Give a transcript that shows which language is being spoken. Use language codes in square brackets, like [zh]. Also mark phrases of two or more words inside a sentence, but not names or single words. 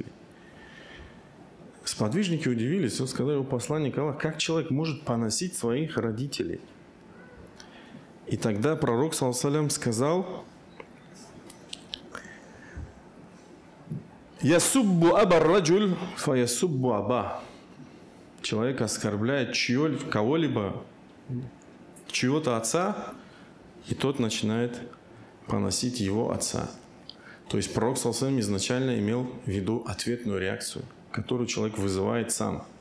[ru] Сподвижники удивились, он сказал: посланник Аллаха, как человек может поносить своих родителей? И тогда пророк, саллаллаху, сказал: [ar] «يسب أبا الرجل فيسب أباه». [ru] Человек оскорбляет кого-либо, чьего-то отца, и тот начинает поносить его отца. То есть пророк, саллаллаху, изначально имел в виду ответную реакцию, которую человек вызывает сам.